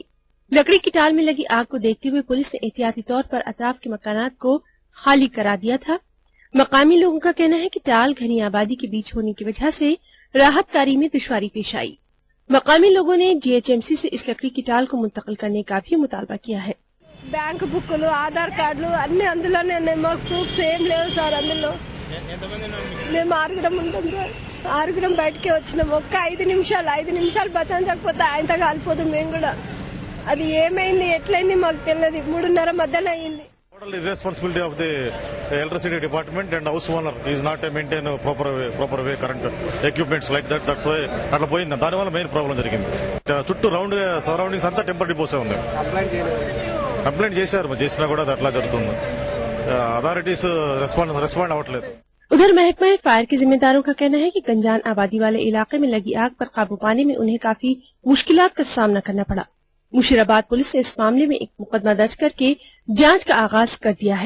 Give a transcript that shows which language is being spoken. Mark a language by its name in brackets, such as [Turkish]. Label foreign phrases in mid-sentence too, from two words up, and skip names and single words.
[Urdu] لکڑی کی ٹال میں لگی آگ کو دیکھتے ہوئے پولیس نے احتیاطی طور پر اطراف کے مکانات کو خالی کرا دیا تھا. مقامی لوگوں کا کہنا ہے کہ ٹال گھنی آبادی کے بیچ ہونے کی وجہ سے راحت کاری میں دشواری پیش آئی. مقامی لوگوں نے جی ایچ ایم سی سے اس لکڑی کی ٹال کو منتقل کرنے کا بھی مطالبہ کیا ہے. [Telugu] బ్యాంక్ బుక్కులు ఆధార్ కార్డులు అన్ని అందులోనే ఉన్నాయి. మాకు ప్రూఫ్స్ ఏం లేవు సార్. అందులో మేము 6 ఉంటాం సార్. 6 బయటకే వచ్చినాం. ఒక్క 5 నిమిషాలు బచాంచకపోతే ఆయనతో కాలిపోదు మేము కూడా. అది ఏమైంది ఎట్లయింది మాకు తెలియదు. 3:30 మధ్యలో అయింది. [English] Total irresponsibility of the electricity department and house owner is not to maintain a proper way current equipments like that. That's why [Telugu] అట్లా పోయింది. దానివల్ల మెయిన్ ప్రాబ్లం జరిగింది. చుట్టూ [English] round surroundings [Telugu] అంతా టెంపర్ డిపోసే ఉంది. కంప్లైంట్ చేశారు, చేసినా కూడా అది అట్లా జరుగుతుంది. [English] authorities respond [Telugu] అవ్వట్లేదు। [Urdu] ادھر محکمہ فائر کے ذمہ داروں کا کہنا ہے کہ گنجان آبادی والے علاقے میں لگی آگ پر قابو پانے میں انہیں کافی مشکلات کا سامنا کرنا پڑا. مشیرآباد پولیس نے اس معاملے میں ایک مقدمہ درج کرکے جانچ کا آغاز کر دیا ہے.